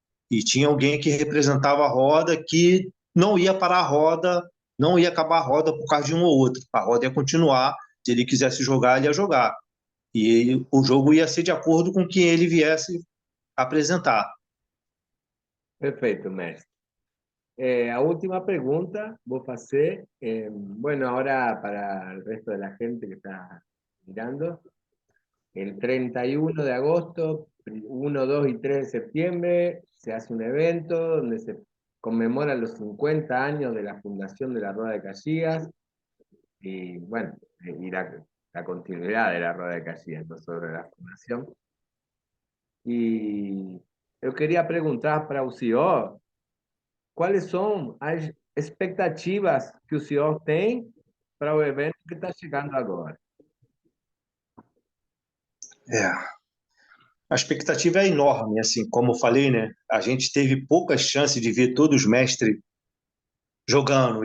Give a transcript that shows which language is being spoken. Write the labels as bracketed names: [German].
[Portuguese] E tinha alguém que representava a roda que não ia parar a roda, não ia acabar a roda por causa de um ou outro. A roda ia continuar, se ele quisesse jogar, ele ia jogar. E o jogo ia ser de acordo com o que ele viesse apresentar. Perfeito, mestre. [Spanish] A última pregunta voy a hacer. Bueno, ahora para el resto de la gente que está mirando, el 31 de agosto, 1, 2 y 3 de septiembre, se hace un evento donde se conmemoran los 50 años de la fundación de la Rueda de Caxias y, bueno, y la continuidad de la Rueda de Caxias, no solo la fundación. Y yo quería preguntar [Portuguese] para o senhor quais são as expectativas que o senhor tem para o evento que está chegando agora. A expectativa é enorme, assim, como eu falei, né? A gente teve poucas chances de ver todos os mestres jogando.